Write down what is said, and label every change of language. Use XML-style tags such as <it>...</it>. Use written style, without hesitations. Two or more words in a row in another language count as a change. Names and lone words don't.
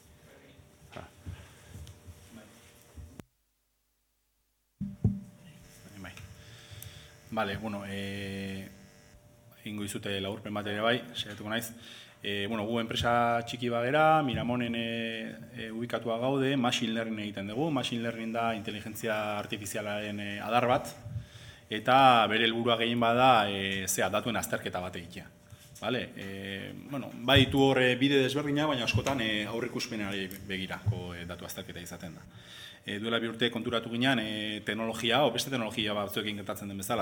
<eu>Bale, ingo izute laburpen bat ere bai, segatuko naiz. Gu enpresa txiki bagera, Miramonen ubikatua gaude,</eu> <en>machine learning</en> <eu>egiten dugu.</eu> <en>Machine learning</en> <eu>da inteligentzia artifizialaren adar bat, eta bere helburua gehien bada datuen azterketa bat egitea. Baditu hor bide desberdina, baina askotan aurreikuspenari begirako datu azterketa izaten da. Duela bi urte konturatu ginen teknologia, beste teknologia batzuekin gertatzen den bezala.</eu>